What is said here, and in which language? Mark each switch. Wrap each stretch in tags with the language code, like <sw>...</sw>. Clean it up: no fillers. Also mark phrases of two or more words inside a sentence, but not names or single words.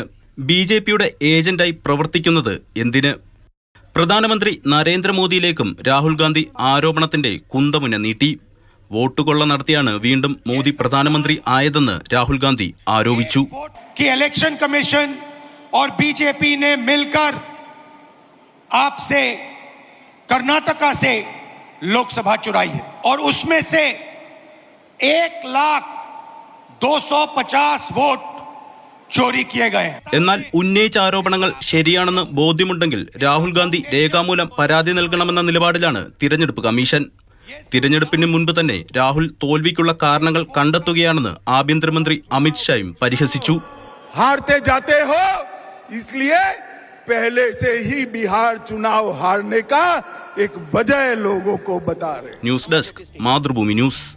<ml>BJPയുടെ ഏജന്റായി പ്രവർത്തിക്കുന്നത് എന്തിന്? പ്രധാനമന്ത്രി നരേന്ദ്രമോദിയിലേക്കും രാഹുൽ ഗാന്ധി ആരോപണത്തിന്റെ കുന്തമുന നീട്ടി. വോട്ടുകൊള്ള നടത്തിയാണ് വീണ്ടും മോദി പ്രധാനമന്ത്രി ആയതെന്ന് രാഹുൽ ഗാന്ധി ആരോപിച്ചു.</ml> <en>Election Commission</en> <hi>और बीजेपी ने मिलकर आपसे कर्नाटका से लोकसभा चुराई है और उसमें से 1,250,000 वोट चोरी किए गए.</hi> <ml>എന്നാൽ ഉന്നയിച്ച ആരോപണങ്ങൾ ശരിയാണെന്ന് ബോധ്യമുണ്ടെങ്കിൽ രാഹുൽ ഗാന്ധി രേഖാമൂലം പരാതി നൽകണമെന്ന നിലപാടിലാണ് തിരഞ്ഞെടുപ്പ് കമ്മീഷൻ. തിരഞ്ഞെടുപ്പിന് മുൻപ് തന്നെ രാഹുൽ തോൽവിക്കുള്ള കാരണങ്ങൾ കണ്ടെത്തുകയാണെന്ന് ആഭ്യന്തരമന്ത്രി അമിത് ഷായും പരിഹസിച്ചു.</ml> <hi>हारते जाते हो इसलिए पहले से ही बिहार चुनाव हारने का एक वजह लोगों को बता रहे.</hi> <en>News Desk Mathrubhumi News.</en>